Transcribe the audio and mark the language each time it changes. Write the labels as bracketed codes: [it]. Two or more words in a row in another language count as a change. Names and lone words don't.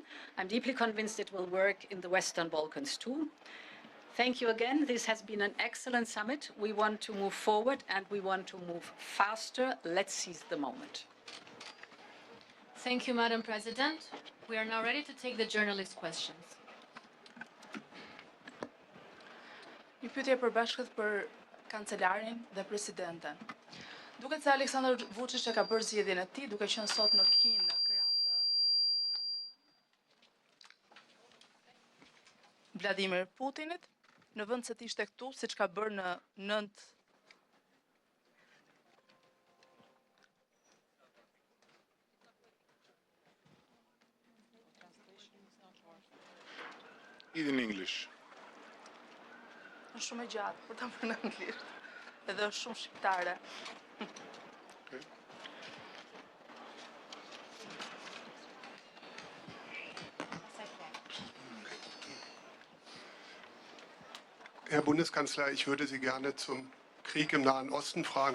[en] I'm deeply convinced it will work in the Western Balkans too. Thank you again. This has been an excellent summit. We want to move forward and we want to move faster. Let's seize the moment. Thank you, Madam President. We are now ready to take the journalist questions. [sq] Një pyetje e përbashkët për kancelarin dhe presidenten. Duket se Aleksandar Vučić e ka bërë zgjedhjen e tij, duke qenë sot në Kinë në krah të Vladimir Putinit, në vend se të ishte këtu, siç ka bërë në 9 [en] In English. [sq] është shumë e gjatë për ta bërë në anglisht. Edhe është shumë shqiptare. Okay. [de] Herr Bundeskanzler, ich würde Sie gerne zum Krieg im Nahen Osten fragen.